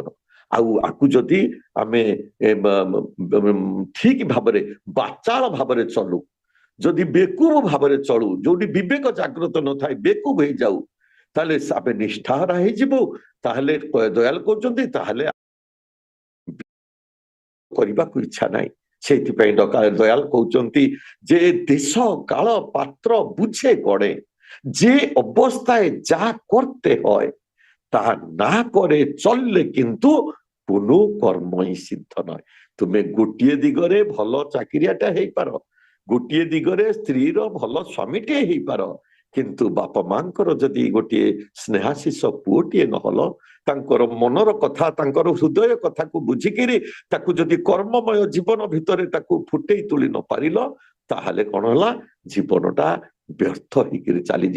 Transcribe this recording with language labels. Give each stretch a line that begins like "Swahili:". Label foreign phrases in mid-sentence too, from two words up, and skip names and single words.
Odia: ଆଉ ଆକୁ ଯଦି ଆମେ ଠିକ ଭାବରେ ବାଚାଳ ଭାବରେ ଚଲୁ, ଯଦି ବେକୁବ ଭାବରେ ଚଳୁ, ଯୋଉଠି ବିବେକ ଜାଗ୍ରତ ନଥାଏ ବେକୁବ ହେଇଯାଉ, ତାହେଲେ ଆମେ ନିଷ୍ଠାହରା ହେଇଯିବୁ। ତାହେଲେ ଦୟାଲ କହୁଛନ୍ତି ତାହେଲେ କରିବାକୁ ଇଚ୍ଛା ନାହିଁ। ସେଇଥିପାଇଁ ଦୟାଲ କହୁଛନ୍ତି
Bangla: যে দেশ কাল পাত্র বুঝে গড়ে, যে অবস্থায় যা করতে হয় তা না করে চললে কিন্তু কোনো কর্মই সিদ্ধ নয়।
Odia: ତୁମେ ଗୋଟିଏ ଦିଗରେ ଭଲ ଚାକିରିଆଟା ହେଇପାର, ଗୋଟିଏ ଦିଗରେ ସ୍ତ୍ରୀର ଭଲ ସ୍ୱାମୀଟିଏ ହେଇପାର, କିନ୍ତୁ ବାପା ମାଙ୍କର ଯଦି ଗୋଟିଏ ସ୍ନେହାଶିଷ ପୁଅଟିଏ ନହଲ, ତାଙ୍କର ମନର କଥା ତାଙ୍କର ହୃଦୟ କଥାକୁ ବୁଝିକିରି ତାକୁ ଯଦି କର୍ମମୟ ଜୀବନ ଭିତରେ ତାକୁ ଫୁଟେଇ ତୁଳି ନ ପାରିଲ, ତାହେଲେ କଣ ହେଲା, ଜୀବନଟା ବ୍ୟର୍ଥ ହେଇକିରି ଚାଲିଯିବ।